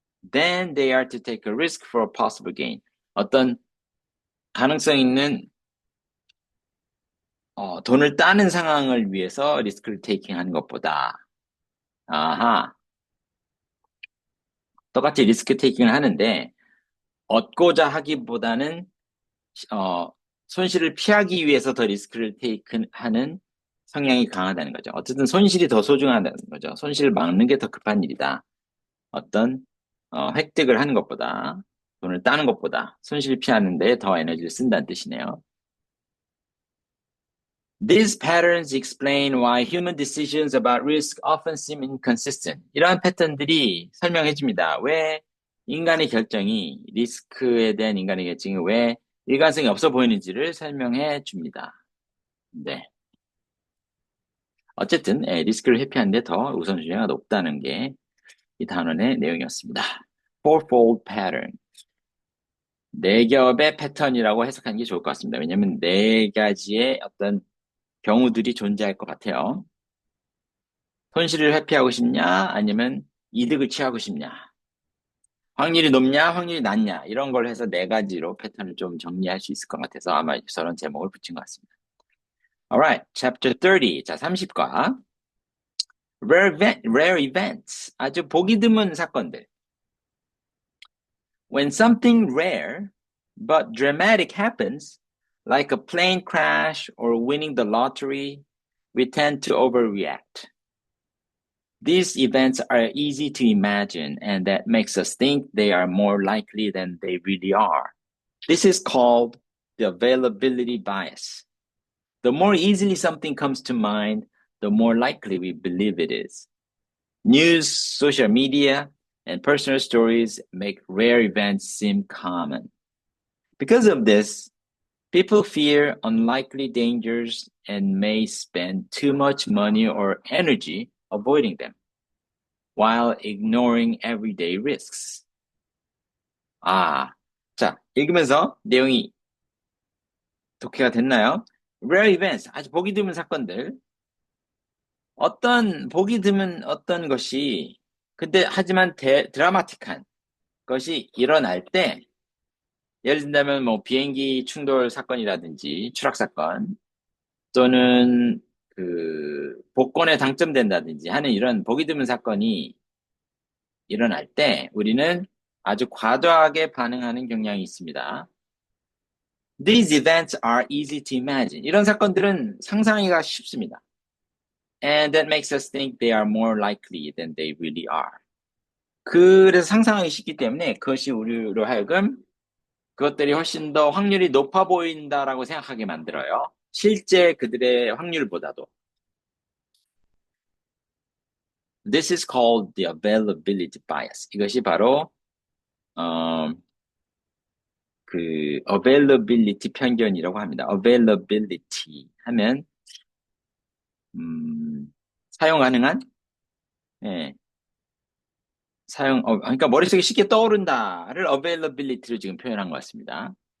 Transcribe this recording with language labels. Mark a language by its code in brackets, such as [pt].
[en] Then they are to take a risk for a possible gain. [ko] 어떤 가능성 있는 돈을 따는 상황을 위해서 리스크를 테이킹 하는 것보다 아하 똑같이 리스크 테이킹을 하는데 얻고자 하기보다는 어, 손실을 피하기 위해서 더 리스크를 테이크하는 성향이 강하다는 거죠. 어쨌든 손실이 더 소중하다는 거죠. 손실을 막는 게 더 급한 일이다. 어떤 획득을 하는 것보다 돈을 따는 것보다 손실을 피하는 데 더 에너지를 쓴다는 뜻이네요. [en] These patterns explain why human decisions about risk often seem inconsistent. [ko] 이러한 패턴들이 설명해 줍니다. 왜 인간의 결정이, 리스크에 대한 인간의 결정이 왜 일관성이 없어 보이는지를 설명해 줍니다. 네. 어쨌든 리스크를 회피하는 데 더 우선순위가 높다는 게 이 단원의 내용이었습니다. [en] Fourfold pattern. [ko] 네 겹의 패턴이라고 해석하는 게 좋을 것 같습니다. 왜냐하면 네 가지의 어떤 경우들이 존재할 것 같아요. 손실을 회피하고 싶냐? 아니면 이득을 취하고 싶냐? 확률이 높냐? 확률이 낮냐? 이런 걸 해서 네 가지로 패턴을 좀 정리할 수 있을 것 같아서 아마 저런 제목을 붙인 것 같습니다. [en] Alright, chapter 30. [ko] 자, 30과 [en] rare events. [ko] 아주 보기 드문 사건들. [en] When something rare but dramatic happens, like a plane crash or winning the lottery, we tend to overreact. These events are easy to imagine, and that makes us think they are more likely than they really are. This is called the availability bias. The more easily something comes to mind, the more likely we believe it is. News, social media, and personal stories make rare events seem common. Because of this, people fear unlikely dangers and may spend too much money or energy avoiding them, while ignoring everyday risks. [ko] 자, 읽으면서 내용이 독해가 됐나요? [en] Rare events, [ko] 아주 보기 드문 사건들. 보기 드문 어떤 것이, 근데 하지만 드라마틱한 것이 일어날 때, 예를 든다면 뭐 비행기 충돌 사건이라든지 추락 사건, 또는 복권에 당첨된다든지 하는 이런 보기 드문 사건이 일어날 때 우리는 아주 과도하게 반응하는 경향이 있습니다. [en] These events are easy to imagine. [ko] 이런 사건들은 상상하기가 쉽습니다. [en] And that makes us think they are more likely than they really are. [ko] 그래서 상상하기 쉽기 때문에 그것이 우리로 하여금 그것들이 훨씬 더 확률이 높아 보인다라고 생각하게 만들어요. 실제 그들의 확률보다도. [en] This is called the availability bias. [ko] 이것이 바로 그 availability 편견이라고 합니다. availability 하면 사용 가능한? 예. 그러니까 머릿속에 쉽게 떠오른다를 availability로 지금 표현한 것 같습니다.